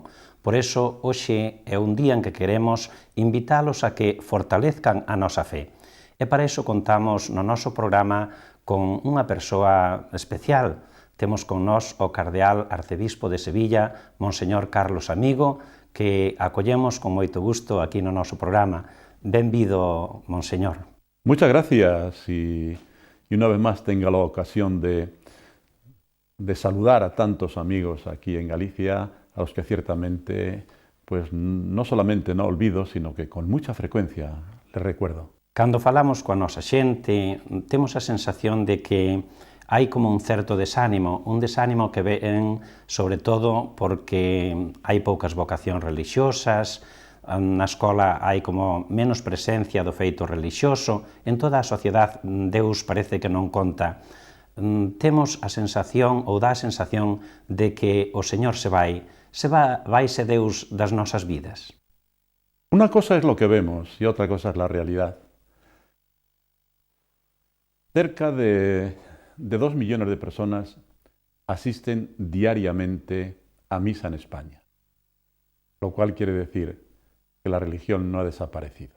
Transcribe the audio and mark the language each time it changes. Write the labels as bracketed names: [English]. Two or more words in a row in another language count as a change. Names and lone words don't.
[Galician] Por eso, hoxe é un día en que queremos invitalos a que fortalezcan a nosa fe. E para iso contamos no noso programa con unha persoa especial. Temos con nós o cardeal arcebispo de Sevilla, Monseñor Carlos Amigo, que acollemos con moito gusto aquí no noso programa. Benvido, Monseñor. [Spanish] Muchas gracias y una vez más tenga la ocasión de saludar a tantos amigos aquí en Galicia, a los que ciertamente, pues no solamente no olvido, sino que con mucha frecuencia les recuerdo. [Galician] Cando falamos coa nosa xente, temos a sensación de que hai como un certo desánimo, un desánimo que ven sobre todo porque hai poucas vocacións religiosas, na escola hai como menos presencia do feito religioso, en toda a sociedade Deus parece que non conta. Temos a sensación, ou dá a sensación, de que o Señor vaise Deus das nosas vidas. [Spanish] Una cosa es lo que vemos y otra cosa es la realidad. Cerca de 2 millones de personas asisten diariamente a misa en España, lo cual quiere decir que la religión no ha desaparecido.